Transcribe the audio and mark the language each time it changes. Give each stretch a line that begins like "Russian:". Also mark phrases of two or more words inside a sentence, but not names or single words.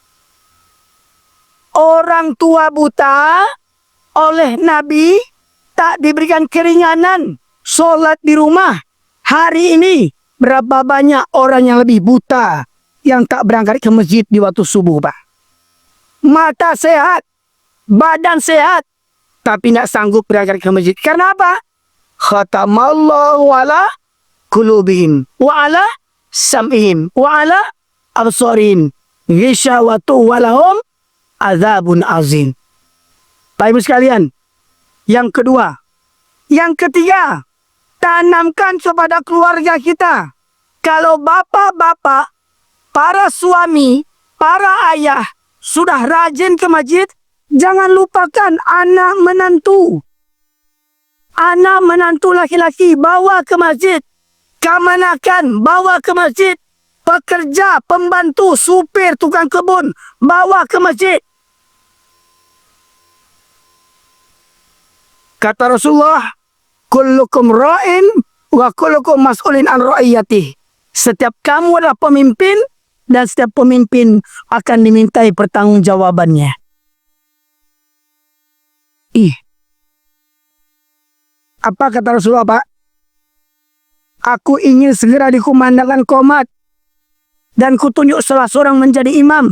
Indonesian: Orang tua buta oleh Nabi tak diberikan keringanan sholat di rumah. Hari ini berapa banyak orang yang lebih buta yang tak berangkat ke masjid di waktu subuh, Pak. Mata sehat, badan sehat, tapi tak sanggup berangkat ke masjid. Karena apa?
Arabic: ختم الله على قلوبهم وعلى سمعهم وعلى أبصارهم غشاوة ولهم عذاب عظيم.
Indonesian: Baik Ibu sekalian, yang kedua. Yang ketiga, tanamkan kepada keluarga kita. Kalau bapak-bapak, para suami, para ayah sudah rajin ke masjid, jangan lupakan anak menantu. Anak menantu laki-laki bawa ke masjid. Kamanakan bawa ke masjid. Pekerja, pembantu, supir, tukang kebun bawa ke masjid. Kata Rasulullah,
Arabic: كلكم راع وكلكم مسؤول عن رعيته.
Indonesian: Setiap kamu adalah pemimpin dan setiap pemimpin akan dimintai pertanggungjawabannya. Apa kata Rasulullah, Pak? Aku ingin segera dikumandangkan qomat dan kutunjuk salah seorang menjadi imam.